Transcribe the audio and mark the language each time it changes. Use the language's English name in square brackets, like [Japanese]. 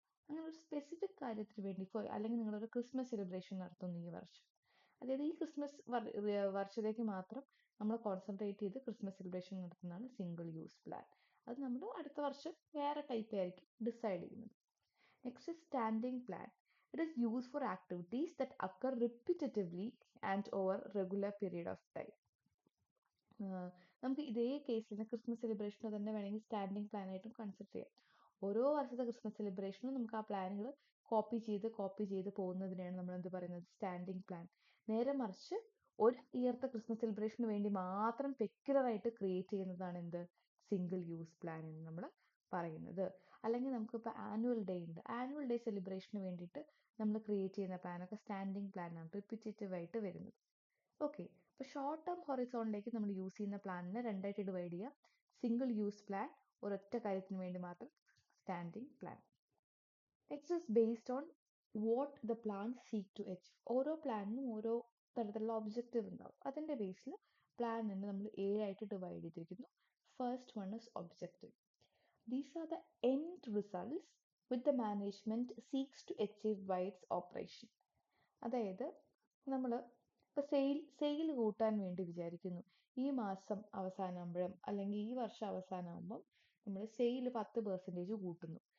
[Malayalam] അങ്ങനെ ഒരു സ്പെസിഫിക് കാര്യത്തിന് വേണ്ടി അല്ലെങ്കിൽ നിങ്ങളൊരു ക്രിസ്മസ് സെലിബ്രേഷൻ നടത്തുന്നു ഈ വർഷം, അതായത് ഈ ക്രിസ്മസ് വർഷത്തേക്ക് മാത്രം നമ്മൾ കോൺസെൻട്രേറ്റ് ചെയ്ത് ക്രിസ്മസ് സെലിബ്രേഷൻ നടത്തുന്നതാണ് സിംഗിൾ യൂസ് പ്ലാൻ. അത് നമ്മൾ അടുത്ത വർഷം വേറെ ടൈപ്പ് ആയിരിക്കും ഡിസൈഡ് ചെയ്യുന്നത്. [English] Next is standing plan. It is used for activities that occur repetitively and over regular period of time. [Malayalam] നമുക്ക് ഇതേ കേസിൽ ക്രിസ്മസ് സെലിബ്രേഷന് തന്നെ വേണമെങ്കിൽ സ്റ്റാൻഡിങ് പ്ലാൻ ആയിട്ടും കൺസിഡർ ചെയ്യാം. ഓരോ വർഷത്തെ ക്രിസ്മസ് സെലിബ്രേഷനും നമുക്ക് ആ പ്ലാനുകൾ കോപ്പി ചെയ്ത് പോകുന്നതിനെയാണ് നമ്മൾ എന്ത് പറയുന്നത് സ്റ്റാൻഡിങ് പ്ലാൻ. നേരെ മറിച്ച് ഒരു ഇയർത്തെ ക്രിസ്മസ് സെലിബ്രേഷന് വേണ്ടി മാത്രം പെക്യുലർ ആയിട്ട് ക്രിയേറ്റ് ചെയ്യുന്നതാണ് എന്ത് സിംഗിൾ യൂസ് പ്ലാൻ എന്ന് നമ്മൾ പറയുന്നത്. അല്ലെങ്കിൽ നമുക്കിപ്പോൾ ആനുവൽ ഡേ ഉണ്ട്, ആനുവൽ ഡേ സെലിബ്രേഷന് വേണ്ടിയിട്ട് നമ്മൾ ക്രിയേറ്റ് ചെയ്യുന്ന പ്ലാനൊക്കെ സ്റ്റാൻഡിങ് പ്ലാനാണ്, റിപ്പീറ്റേറ്റീവ് ആയിട്ട് വരുന്നത്. ഓക്കെ, അപ്പോൾ ഷോർട്ട് ടേം ഹൊറിസോണിലേക്ക് നമ്മൾ യൂസ് ചെയ്യുന്ന പ്ലാനിനെ രണ്ടായിട്ട് ഡിവൈഡ് ചെയ്യാം. സിംഗിൾ യൂസ് പ്ലാൻ, ഒരൊറ്റ കാര്യത്തിന് വേണ്ടി മാത്രം standing plan. [English] Next is based on what the plan seeks to achieve. [Malayalam] ഓരോ പ്ലാനിനും ഓരോ തരത്തിലുള്ള ഒബ്ജക്റ്റീവ് ഉണ്ടാവും. അതിൻ്റെ ബേസിൽ പ്ലാൻ തന്നെ നമ്മൾ 7 ആയിട്ട് ഡിവൈഡ് ചെയ്തിരിക്കുന്നു. [English] First one is objective. These are the end results which the management seeks to achieve by its operation. [Malayalam] അതായത് നമ്മൾ ഇപ്പോൾ സെയിൽ കൂട്ടാൻ വേണ്ടി വിചാരിക്കുന്നു. ഈ മാസം അവസാനമാകുമ്പോഴും അല്ലെങ്കിൽ ഈ വർഷം അവസാനമാകുമ്പം നമ്മൾ സെയിൽ 10% കൂട്ടുന്നു.